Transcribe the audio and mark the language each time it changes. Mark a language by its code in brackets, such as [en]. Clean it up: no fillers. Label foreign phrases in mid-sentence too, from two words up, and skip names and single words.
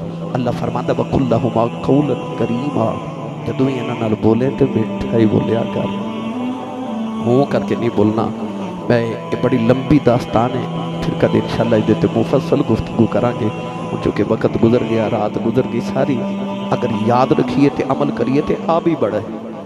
[pa] اللہ فرماندا [ar] وَقُلْ لَهُمَا قَوْلًا كَرِيمًا، [pa] جدوں ہی انہاں نال بولے تے میٹھا ہی بولیا کر، ہوں کر کے نہیں بولنا۔ [ur] میں یہ بڑی لمبی داستان ہے، [pa] پھر کدے انشاءاللہ اس دے مفصل گفتگو کریں گے، چونکہ وقت گزر گیا، رات گزر گئی ساری، اگر یاد رکھیے تے عمل کریے تے آ بھی بڑھے۔